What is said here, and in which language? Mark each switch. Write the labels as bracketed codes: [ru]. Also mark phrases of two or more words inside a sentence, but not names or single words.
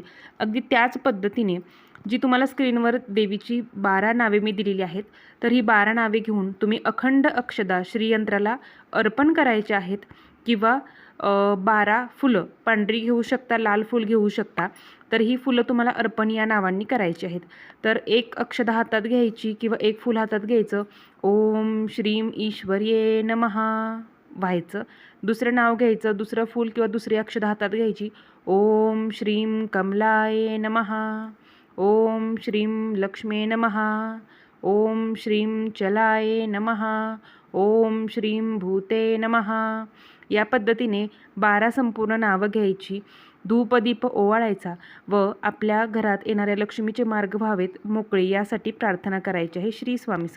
[mr] अगदी त्याच पद्धतीने जी तुम्हाला स्क्रीनवर देवीची 12 नावे मी दिलेली आहेत, तर ही 12 नावे घेऊन तुम्ही अखंड अक्षदा श्रीयंत्राला अर्पण करायचे आहेत किंवा 12 फुलं पांढरी घेऊ शकता, लाल फूल घेऊ शकता. तर ही फुलं तुम्हाला अर्पण या नावांनी करायची आहेत. तर एक अक्षदा हातात घ्यायची किंवा एक फूल हातात घ्यायचं, [sa] ओम श्रीम ईश्वर्ये नमः व्हायचं. दुसरं नाव घ्यायचं, दुसरं फूल किंवा दुसरी अक्षदा हातात घ्यायची, ओम श्रीम कमलाये नमः, ओम श्रीम लक्ष्मे नमः, ओम श्रीम चलाये नमः, ओम श्रीम भूते नमः. [mr] या पद्धतीने 12 संपूर्ण नावं घ्यायची, धूपदीप ओवाळायचा व आपल्या घरात येणाऱ्या लक्ष्मीचे मार्ग व्हावेत मोकळे यासाठी प्रार्थना करायची आहे. श्री स्वामी समर्थ.